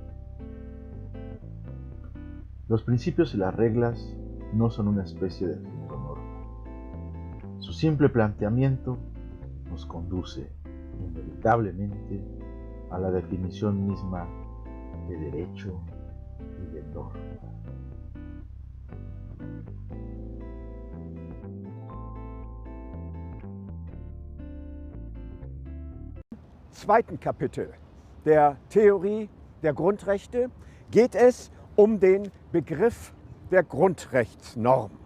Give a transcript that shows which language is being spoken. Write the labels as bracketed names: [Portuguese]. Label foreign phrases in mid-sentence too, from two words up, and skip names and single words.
[Spanish] Los principios y las reglas no son una especie de género norma. Su simple planteamiento nos conduce inevitablemente a la definición misma de derecho y de norma. [German] Zweiten Kapitel der Theorie der Grundrechte geht es um den Begriff der Grundrechtsnorm.